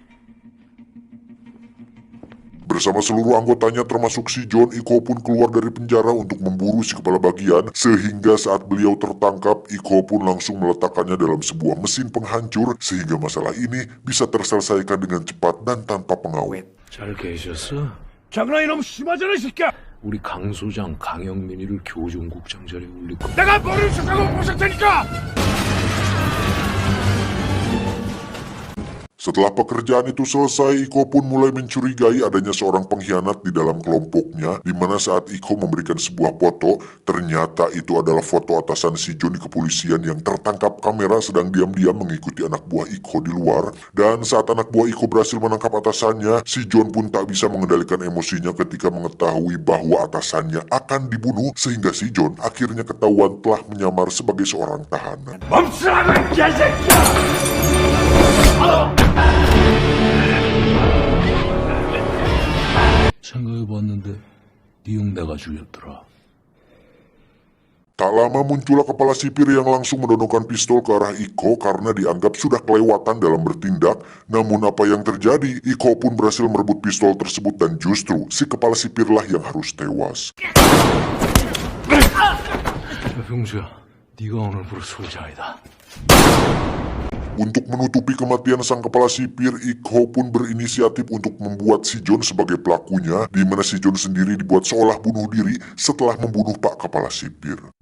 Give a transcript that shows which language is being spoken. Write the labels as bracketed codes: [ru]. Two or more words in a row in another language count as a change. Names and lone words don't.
[id] Bersama seluruh anggotanya termasuk si John, Iko pun keluar dari penjara untuk memburu si kepala bagian, sehingga saat beliau tertangkap, Iko pun langsung meletakkannya dalam sebuah mesin penghancur, sehingga masalah ini bisa terselesaikan dengan cepat dan tanpa pengawet. [ko] 잘 계셨어? 장난 이놈 심하잖아, 이 새끼야. 우리 강 소장 강영민이를 교정국장 자리에 올리고 내가 머리를 쳤다고 보실 테니까. [id] Setelah pekerjaan itu selesai, Iko pun mulai mencurigai adanya seorang pengkhianat di dalam kelompoknya, di mana saat Iko memberikan sebuah foto, ternyata itu adalah foto atasan si John di kepolisian yang tertangkap kamera sedang diam-diam mengikuti anak buah Iko di luar. Dan saat anak buah Iko berhasil menangkap atasannya, si John pun tak bisa mengendalikan emosinya ketika mengetahui bahwa atasannya akan dibunuh, sehingga si John akhirnya ketahuan telah menyamar sebagai seorang tahanan. [ko] 멈추라고, 이 새끼야. 생각해봤는데 네 형 내가 죽였더라. [id] Tak lama muncullah kepala sipir yang langsung menodongkan pistol ke arah Iko karena dianggap sudah kelewatan dalam bertindak. Namun apa yang terjadi, Iko pun berhasil merebut pistol tersebut dan justru si kepala sipirlah yang harus tewas. [ko] 야, 병수야, 네가 오늘부로 소장이다. [id] Untuk menutupi kematian sang kepala sipir, Iko pun berinisiatif untuk membuat si John sebagai pelakunya, di mana si John sendiri dibuat seolah bunuh diri setelah membunuh Pak Kepala Sipir.